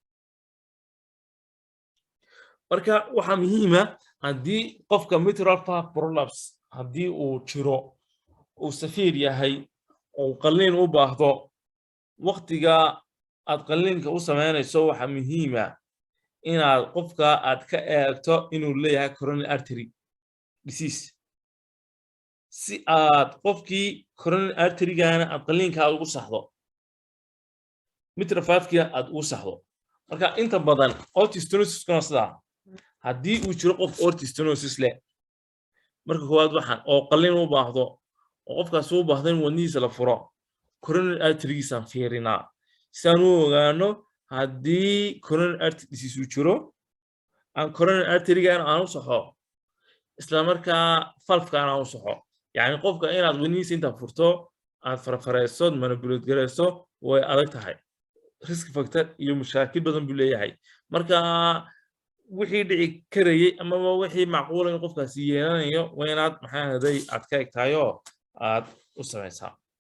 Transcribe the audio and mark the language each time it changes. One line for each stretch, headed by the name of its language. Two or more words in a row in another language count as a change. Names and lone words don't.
Somali: marka waxaa muhiim ah haddii qofka
English: mitral valve prolapse
Somali: haddii uu jiro uu severe yahay oo qalliin u baahdo waqtiga aad qalliinka u samaynayso waxa muhiim ah inaad qofka aad ka eegto inuu leeyahay
English: coronary artery
Somali: disease si aad qofkii
English: coronary artery-gaana
Somali: aad qalliinka aad ugu saxdo mitrafaafkiina aad ugu saxdo marka inta badan
English: aortic stenosis-kuna
Somali: sidaa haddii uu jiro qof
English: aortic stenosis
Somali: leh marka koowaad waxaan oo qalliin u baahdo oo qofkaas u baahdo in wadnihiisa la furo
English: coronary artery-giisaan
Somali: fiirinaa si aan u ogaano haddii
English: coronary artery disease
Somali: uu jiro aan
English: coronary artery-gaana
Somali: aan u saxo isla markaa valve-kaana aan u saxo yacni qofka inaad wadnihiisa intaa furto aad farfareyso manipulate gareyso way adag tahay
English: risk factor
Somali: iyo mashaakil badan buu leeyahay marka wixii dhici karayay amaba wixii macquul in qofkaasi yeelanayo waa inaad maxaa haday aad ka egtaayoo aad u samaysaa